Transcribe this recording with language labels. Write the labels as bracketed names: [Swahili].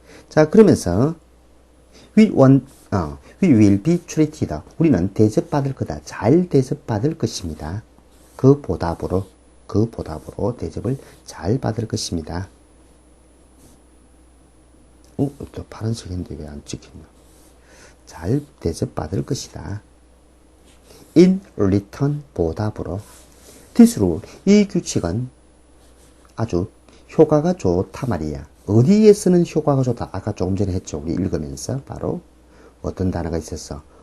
[Korean] 자, 그러면서 [English] we will be treated. [Korean] 우리는 대접받을 거다. 잘 대접받을 것입니다. 그 보답으로 대접을 잘 받을 것입니다. 또 파란색인데 왜 안 찍혔나? 잘 대접받을 것이다. [English] In return, [Korean] 보답으로. this로, 이 규칙은 아주 효과가 좋다 말이야. 어디에 쓰는 효과가 좋다? 아까 조금 전에 했죠. 우리 읽으면서 바로 어떤 단어가 있었어?